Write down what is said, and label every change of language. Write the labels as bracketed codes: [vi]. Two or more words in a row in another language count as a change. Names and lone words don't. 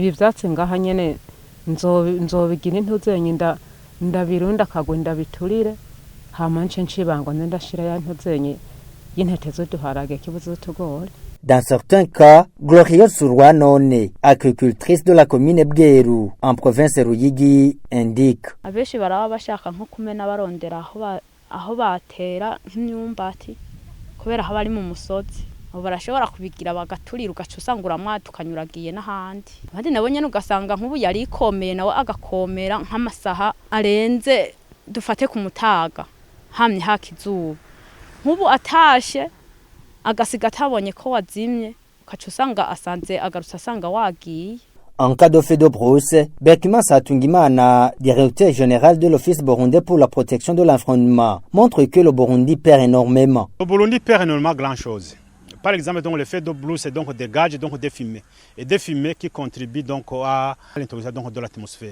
[fr] Dans certains cas, Glorieuse Surwanone, agricultrice de la commune Bweru, en province Ruyigi, indique. [rn] aho batera nk'imyumbati kubera haba ari mu musozi abo barashobora kubigira bagaturira ugaca usanga uramwata ukanyuragiye n'ahandi abandi nabo nyene ugasanga nk'ubu yari ikomeye nawe agakomera nk'amasaha arenze dufate ku mutaga hamye hakizuba nk'ubu atashe agasiga atabonye ko wazimye ugaca usanga asanze agarutse asanga wagiye. [fr] En cas de feu de brousse, Berkman Satungimana, directeur général de l'Office burundais pour la protection de l'environnement, montre que le Burundi perd énormément. Le Burundi perd énormément grand-chose. Par exemple, donc, le feu de brousse donc, dégage donc, des fumées. Et des fumées qui contribuent donc, à l'intoxication de l'atmosphère.